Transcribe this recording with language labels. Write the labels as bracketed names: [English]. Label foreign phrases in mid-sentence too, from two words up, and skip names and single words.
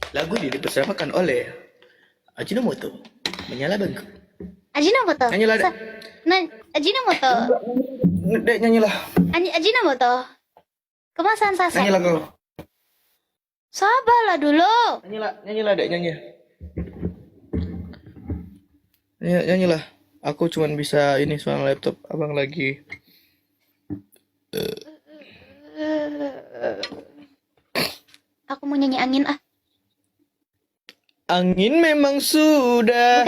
[Indonesian] lagu ini dipersembahkan oleh Ajinomoto. Menyala bangku. Ajinomoto. Nyanyilah, Dek. Ajinomoto. Dek, nyanyilah. Ajinomoto. Kemasan saset. Nyanyilah kau. Sabarlah dulu. Nyanyilah, Dek, nyanyi. Nyanyilah. Aku cuman bisa ini soal laptop. Abang lagi. Aku mau nyanyi angin ah. Angin memang sudah.